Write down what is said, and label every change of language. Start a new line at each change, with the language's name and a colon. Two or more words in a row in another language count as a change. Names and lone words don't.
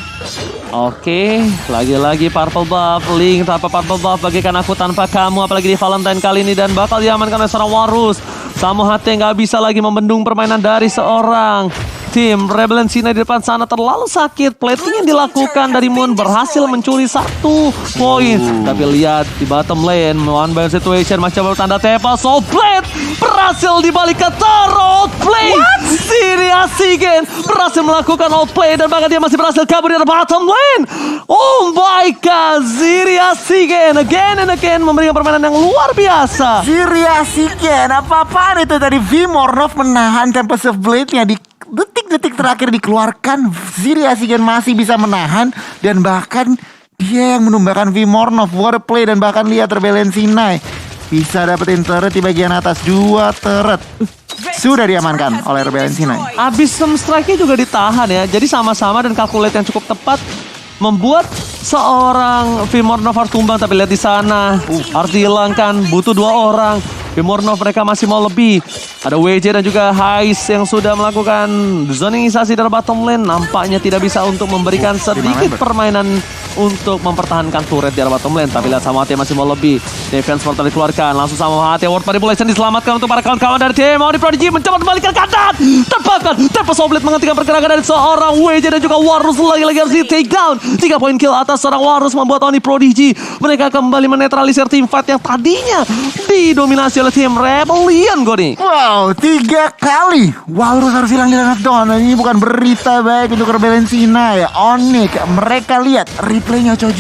Indonesian: Oke, lagi-lagi
English: purple buff,
Indonesian: Link tanpa
English: purple buff,
Indonesian: bagikan aku tanpa kamu, apalagi di Valentine kali ini, dan bakal diamankan oleh seorang Walrus. Samu HT nggak bisa lagi membendung permainan dari seorang tim Rebellion Sinai di depan sana. Terlalu sakit, plating yang dilakukan dari Moon berhasil mencuri 1 poin. Tapi lihat di
English: bottom lane, one by one situation,
Indonesian: masih coba tanda tepa, so Blade berhasil dibalik ke outplay. Ziria Sigen berhasil melakukan outplay dan bahkan dia masih berhasil kabur dari
English: bottom lane. Oh my god,
Indonesian: Ziria Sigen
English: again and again
Indonesian: memberikan permainan yang luar biasa. Ziria Sigen, apa-apaan itu tadi? Vimornov menahan Tempest of Blade-nya di detik-detik terakhir dikeluarkan. Ziria Sigen masih bisa menahan dan bahkan dia yang menumbakan Vimornov.
English: What a play.
Indonesian: Dan bahkan lihat Rebellion Sinai bisa dapetin turret di bagian atas. 2 turret sudah diamankan oleh Rebellion Sinai. Abis strike-nya juga ditahan ya. Jadi sama-sama dan calculate yang cukup tepat membuat seorang Vimornov harus tumbang. Tapi lihat di sana harus dihilangkan, butuh 2 orang. Vimornov mereka masih mau lebih. Ada WJ dan juga Hais yang sudah melakukan zoningisasi dari
English: bottom lane.
Indonesian: Nampaknya tidak bisa untuk memberikan sedikit permainan untuk mempertahankan turret di arah
English: bottom lane.
Indonesian: Tapi lihat sama hati masih mau lebih.
English: Defense portal
Indonesian: dikeluarkan. Langsung sama hati World Manipulation diselamatkan untuk para kawan-kawan dari tim Onyx Prodigy. Mencoba membalikan keadaan. Terbakar. Tempest of Blade menghentikan pergerakan dari seorang WJ dan juga Warus. Lagi-lagi harus di take down. 3 poin kill atas seorang Warus membuat Onyx Prodigy mereka kembali menetralisir tim fight yang tadinya didominasi oleh tim Rebellion, Goni. Wow, 3 kali Walrus harus hilang di Renekton. Ini bukan berita baik untuk Rebellion Sinai. Onyx, mereka lihat replaynya Choji.